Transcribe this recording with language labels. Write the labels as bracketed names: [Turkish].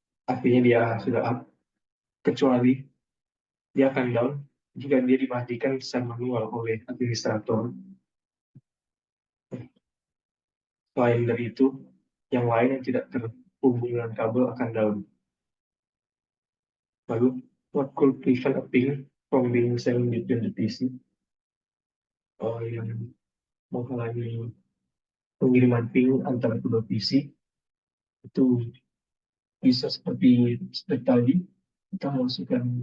[Indonesian] artinya dia sudah up, kecuali dia akan down jika dia dimatikan secara manual oleh administrator. Selain dari itu, yang lain yang tidak terhubung dengan kabel akan down. [English] Lalu, what could prevent a ping from being sent between the PC? [Indonesian] Yang menghalangi pengiriman ping antara kedua PC itu bisa seperti tadi, kita masukkan